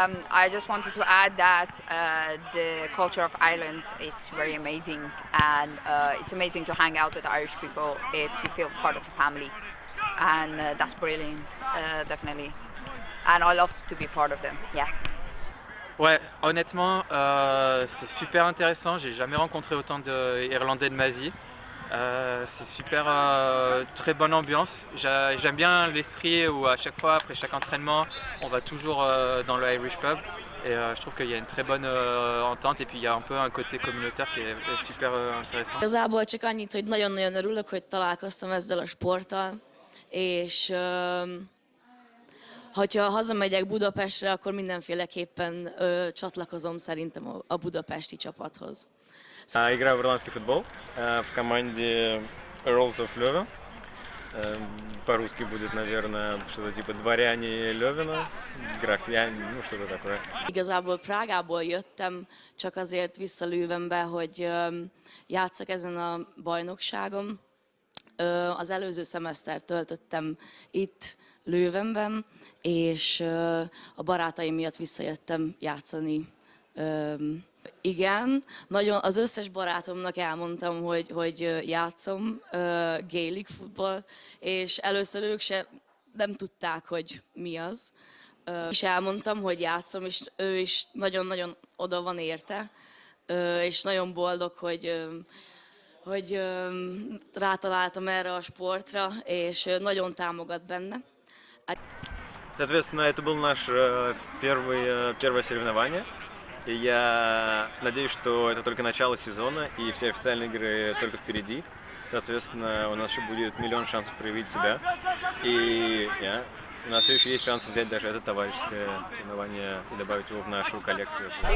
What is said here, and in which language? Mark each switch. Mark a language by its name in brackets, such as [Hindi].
[English] I just wanted to add that the culture of Ireland is very amazing, and it's amazing to hang out with Irish people. You feel part of the family, and that's brilliant, definitely. And I love to be part of them. Yeah. [French] Ouais, honnêtement, c'est super intéressant. J'ai jamais rencontré autant d'Irlandais de ma vie. C'est super, très bonne ambiance. J'aime bien l'esprit où à chaque fois, après chaque entraînement, on va toujours dans le Irish pub. Et je trouve qu'il y a une très bonne entente, et puis il y a un peu un côté communautaire qui est super intéressant. [Hungarian] Igazából csak annyit, hogy nagyon-nagyon örülök, hogy találkoztam ezzel a sporttal, és hogyha hazamegyek Budapestre, akkor mindenféleképpen csatlakozom szerintem a budapesti csapathoz. [Russian] Играю в ирландский футбол в команде Earls of Leuven. По-русски будет, наверное, что-то типа дворяне Лövena, графьяне, ну что-то такое. [Hungarian] Igazából Prágából jöttem csak azért vissza Leuvenbe, hogy játsszak ezen a bajnokságon. Az előző szemesztert töltöttem itt Leuvenben, és a barátaim miatt visszajöttem játszani. Igen, nagyon az összes barátomnak elmondtam, hogy játszom Gaelic futball, és először ők nem tudták, hogy mi az. És elmondtam, hogy játszom, és ő is nagyon-nagyon oda van érte, és nagyon boldog, hogy rátaláltam erre a sportra, és nagyon támogat benne. [Russian] Соответственно, это было наше первое соревнование. И я надеюсь, что это только начало сезона, и все официальные игры только впереди. Соответственно, у нас еще будет миллион шансов проявить себя. И у нас все еще есть шанс взять даже это товарищеское соревнование и добавить его в нашу коллекцию.